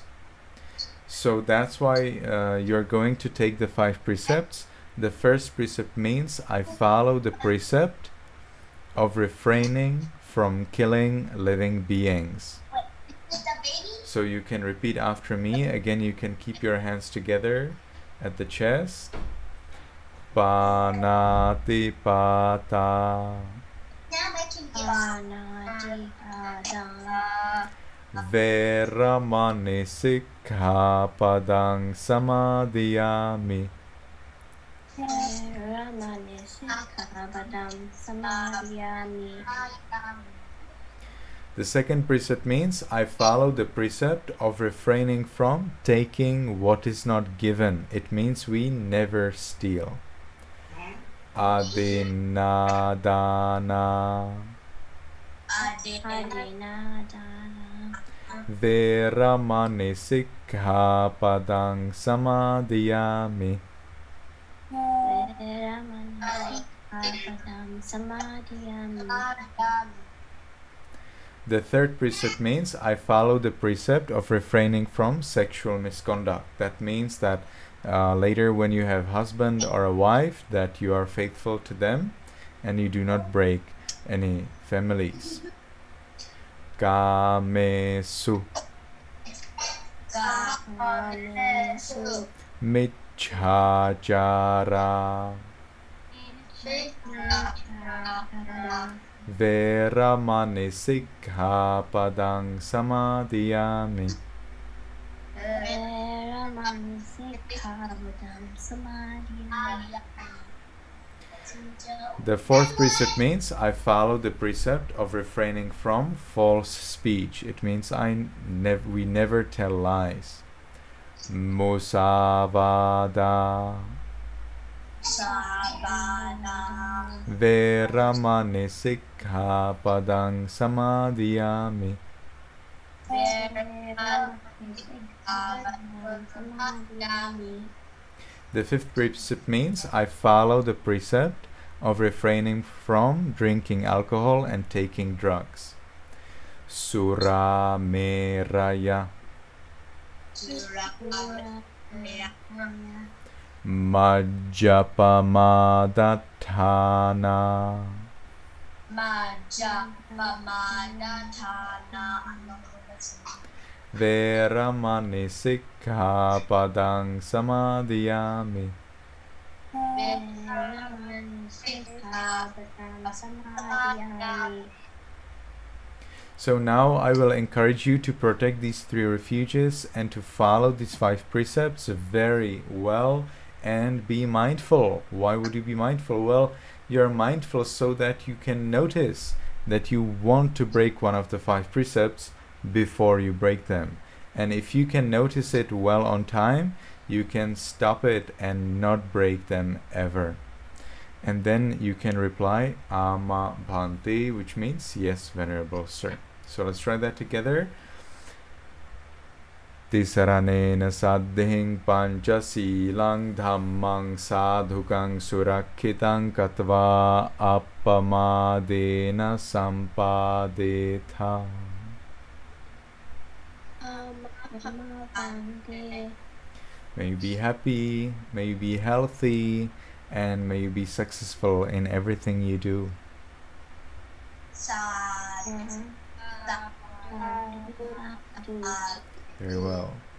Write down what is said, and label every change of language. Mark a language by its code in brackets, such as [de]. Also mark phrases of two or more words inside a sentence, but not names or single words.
[en] So that's why you're going to take the 5 precepts. The first precept means I follow the precept of refraining from killing living beings. So you can repeat after me. Again, you can keep your hands together at the chest. [pi] Panati pata. Veramani sikkhapadang samadhiyami. [en] The second precept means I follow the precept of refraining from taking what is not given. It means we never steal. [pi] Adinadana. Veramani sikkhapadang samadhiyami. [en] The third precept means I follow the precept of refraining from sexual misconduct. That means that later when you have husband or a wife, that you are faithful to them and you do not break any families. [pi] Kamesu. Michhācārā. Veramani sikkhapadang samadhiyami. [en] The fourth precept means I follow the precept of refraining from false speech. It means we never tell lies. [pi] Musavada. Veramani sikkhapadang samadhiyami. [en] The fifth precept means I follow the precept of refraining from drinking alcohol and taking drugs. [pi] Sura meraya. Majjapamadatthana. Veramani sikkhapadang samadhiyami. [en] So now I will encourage you to protect these 3 refuges and to follow these 5 precepts very well and be mindful. Why would you be mindful? Well, you're mindful so that you can notice that you want to break one of the 5 precepts before you break them. And if you can notice it well on time, you can stop it and not break them ever. And then you can reply [pi] Ama Bhante, [en] which means yes, Venerable Sir. So let's try that together. [pi] Tisaranena saddhing pañcasīlaṃ dhammang sadhukang surakkhitāṃ katva appamadena sampadetha. [en] May you be happy, may you be healthy, and may you be successful in everything you do. Very well.